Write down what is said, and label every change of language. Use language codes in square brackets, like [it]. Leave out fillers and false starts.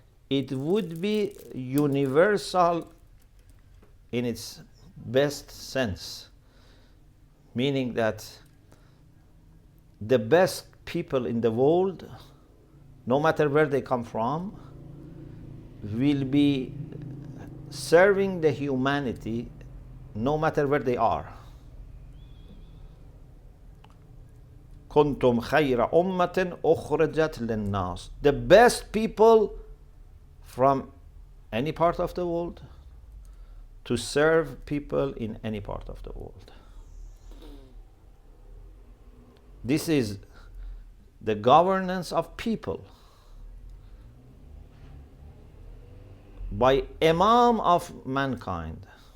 [en] It would be universal in its best sense, meaning that the best people in the world, no matter where they come from, will be serving the humanity no matter where they are. [ar] كنتم خير أمة أخرجت للناس. [en] The best people from any part of the world to serve people in any part of the world. This is the governance of people by Imam of mankind.